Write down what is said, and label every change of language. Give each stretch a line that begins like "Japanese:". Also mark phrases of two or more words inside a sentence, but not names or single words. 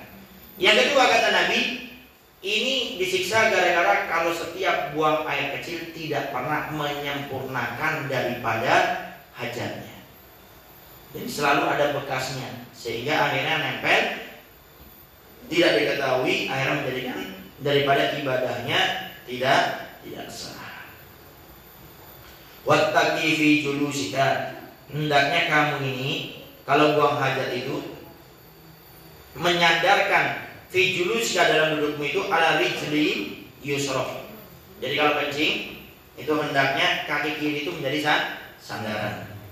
Indonesian: Yang kedua kata Nabi, ini disiksa gara-gara kalau setiap buang air kecil tidak pernah menyempurnakan daripada hajatnya. Jadi selalu ada bekasnya, sehingga akhirnya nempel, tidak diketahui, akhirnya menjadikan daripada ibadahnya tidak sah.
Arabic: واتق في جلوسك,
Indonesian: hendaknya kamu ini kalau buang hajat itu menyandarkan
Arabic: في جلوسك
Indonesian: dalam dudukmu itu
Arabic: على رجلي يسرى.
Indonesian: Jadi kalau kencing itu hendaknya kaki kiri itu menjadi sandaran.